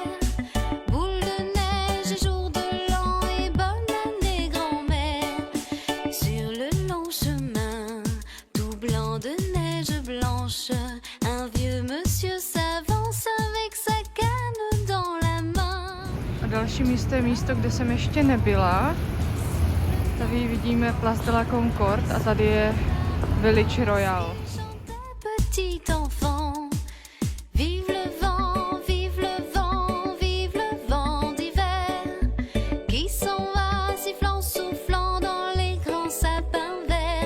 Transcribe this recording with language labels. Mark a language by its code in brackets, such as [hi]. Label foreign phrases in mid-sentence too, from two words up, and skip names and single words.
[fr] Boule de neige et jour de l'an et bonne année grand-mère. Sur le long chemin, tout blanc de neige blanche, un vieux monsieur s'avance avec sa canne dans la main. [cs] A další místo je místo, kde jsem ještě nebyla. Tady vidíme Place de la Concorde a tady je Village Royal. [fr] Chantait petit enfant. Vive le vent, vive le vent, vive le vent d'hiver qui s'en va sifflant, soufflant dans les grands sapins verts.